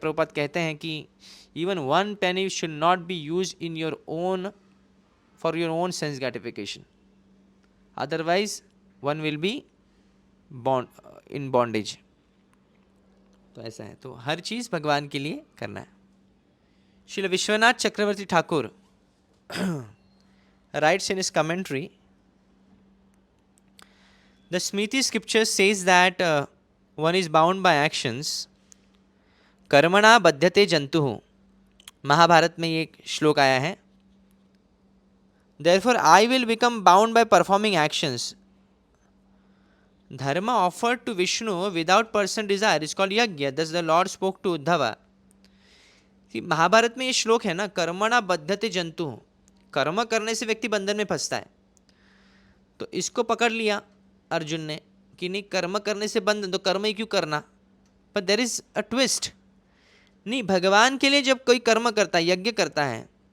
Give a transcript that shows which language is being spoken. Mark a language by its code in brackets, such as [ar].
[hi] प्रभुपाद कहते हैं कि [en] Even 1 penny should not be use in your own for your own sense gratification, otherwise one will be in bondage. [hi] तो ऐसा है, तो हर चीज भगवान के लिए करना है। [en] Srila Vishwanath Chakravarti Thakur writes in his commentary, the Smriti scripture says that one is bound by actions, [sa] कर्मणा बध्यते जंतु। [hi] महाभारत में ये एक श्लोक आया है, [en] therefore I will become bound by performing actions. Dharma offered to Vishnu without personal desire is called yajna. Thus the Lord spoke to Uddhava. [hi] Mahabharat में ये श्लोक है ना, [sa] कर्मणा बध्यते जंतु, [hi] कर्म करने से व्यक्ति बंधन में फंसता है। तो इसको पकड़ लिया अर्जुन ने कि नहीं, कर्म करने से बंधन, तो कर्म ही क्यों करना। पर [en] there is a twist, [hi] नहीं, भगवान के लिए जब कोई कर्म करता है, यज्ञ करता है,